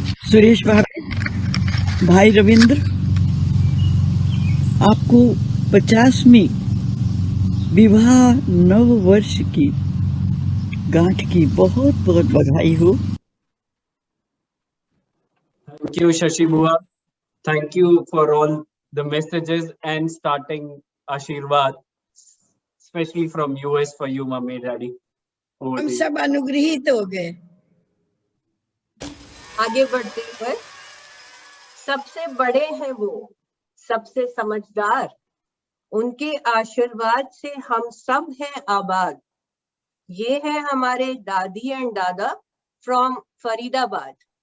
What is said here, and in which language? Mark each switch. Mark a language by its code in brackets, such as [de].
[hi] सुरेश भाई रविंद्र, आपको 50वीं विवाह नव वर्ष की गांठ की बहुत बहुत बधाई हो। [en] Thank you, Shashi Bua. Thank you for all the messages and starting Ashirwad, especially from US for you, Mummy, Daddy. [hi] हम सब अनुग्रहित हो गए। आगे बढ़ते हुए, सबसे बड़े हैं वो, सबसे समझदार, उनके आशीर्वाद से हम सब हैं आबाद। ये है हमारे दादी एंड दादा फ्रॉम फरीदाबाद।